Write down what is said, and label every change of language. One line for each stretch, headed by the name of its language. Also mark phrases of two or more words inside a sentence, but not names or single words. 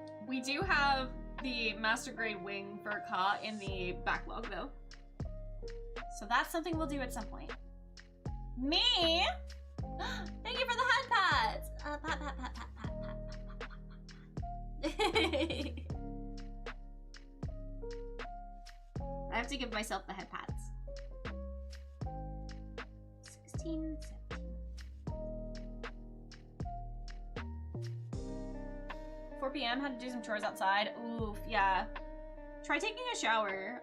English: We do have the master grade wing for Ka in the backlog though. So that's something we'll do at some point. Me? Thank you for the head pats. Pat, pat, pat, pat, pat, pat, pat, pat, pat. I have to give myself the head pats. 16, 17. 4 p.m. Had to do some chores outside. Oof, yeah. Try taking a shower.